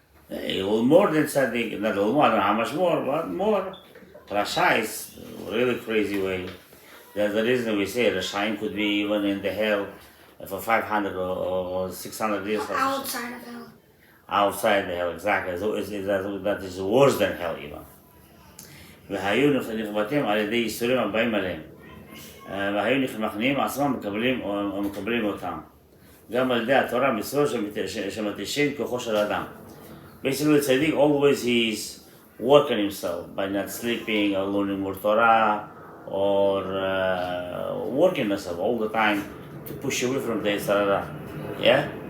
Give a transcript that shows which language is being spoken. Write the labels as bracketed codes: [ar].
[en] A little more than tzaddik, not a little more, I don't know how much more, but more. Rasha is a really crazy way. That's the reason we say Rashaim could be even in the hell for 500 or 600 years. Outside of hell. Outside the hell, exactly. So that is worse than hell even. [he] והיו נכבטים על ידי ייסורים הבאים עליהם. והיו נכנעים עצמם ומקבלים אותם. גם על ידי התורה מצוות שמתישים כוחו של אדם. [en] Basically, tzaddik always he's working himself by not sleeping or learning more Torah or working himself all the time to push away from the yitzhar hara. Yeah?